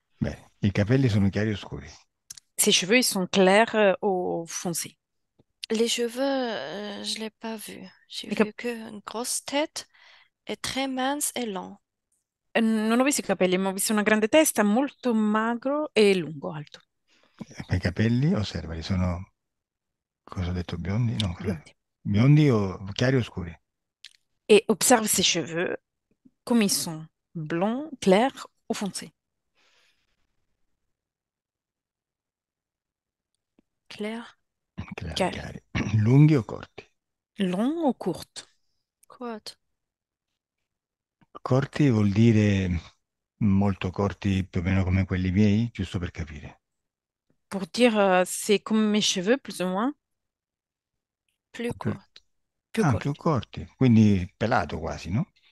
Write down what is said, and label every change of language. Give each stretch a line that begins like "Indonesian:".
Italian: Bene, i capelli sono chiari o scuri?
French: Ses cheveux, ils sont clairs ou foncés. Les cheveux, je l'ai pas vu. J'ai
Italian: I cap-
French: vu qu'une grosse tête est très mince et long.
Italian: Non ho visto i capelli, ma ho visto una grande testa, molto magro e lungo, alto, Ma i capelli, osservali, sono, cosa ho detto, biondi? No, biondi. biondi o chiari o scuri?
French: Et observe ses cheveux, comme ils sont, blonds, clairs ou foncés. Clair,
Italian: Chiari, Chiari. chiari. Lunghi o corti?
French: Longs ou courts? quoi?
Italian: Corti vuol dire molto corti, più o meno come quelli miei, giusto per capire.
French: Pour dire, c'est comme mes cheveux, plus ou moins, Plus
Italian: Più-
French: court. plus
Italian: più
French: courts.
Italian: corti, quindi pelato quasi, no?